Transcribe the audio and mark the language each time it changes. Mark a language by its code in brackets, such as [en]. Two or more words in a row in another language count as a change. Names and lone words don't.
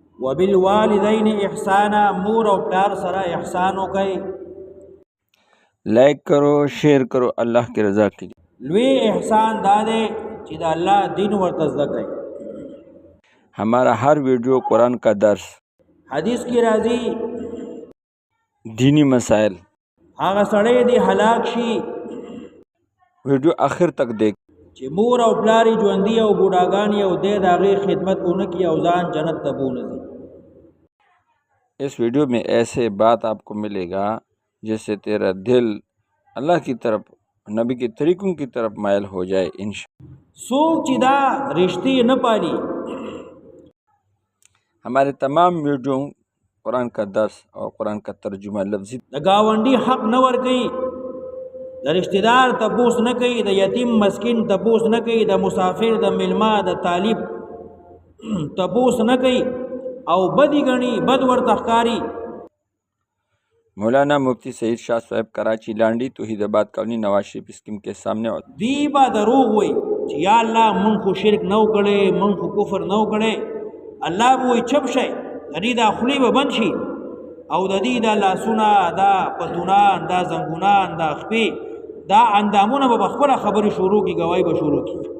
[ar] وبالوالدین احسانا، [ps] مور او پلار سره احسان وکئ. [ur] لائک کرو، شیئر کرو، اللہ کی رضا کے لیے. [ps] لوی احسان دا دی چې د الله دین ورته زده کئ. [ur] ہمارا ہر ویڈیو قرآن کا درس، [ps] حدیث کی راځي [ur] دینی مسائل، [ps] هغه سړی دی هلاک شي [ur] ویڈیو آخر تک دیکھ. [ps] چې مور او پلار ژوندي او بوډاګان او د هغې خدمت ونه کړي او ځان جنت ته بوځي. [ur] اس ویڈیو میں ایسے بات آپ کو ملے گا جس سے تیرا دل اللہ کی طرف، نبی کے طریقوں کی طرف مائل ہو جائے انشاءاللہ. [ps] څوک چې دا رشتې نه پالي، [ur] ہمارے تمام ویڈیو قرآن کا درس اور قرآن کا ترجمہ لفظی، [ps] د گاونډي حق نه ورکوي، د رشتہ دار تپوس نه کوي، د یتیم مسکین تپوس نه کوي، د مسافر، د میلمه، د طالب تپوس نه کوي او بدی غني، بد ورته ښکاري. [ur] مولانا مفتی سعید شاہ صاحب کراچی لانڈی توحید آباد کالونی نواز شریف اسکیم کے سامنے. [ps] دی با دروغ وای چې یا الله مونږ خو شرک نه وکړي، مونږ خو کفر نه وکړي. الله به وایي چپ شئ، د دې دا خولې به بند شي او د دې دا لاسونه، دا پتونان، دا زنګونان، دا خپې، دا اندامونه به خپله خبرې شروع کړي، ګواهي به شروع کړي.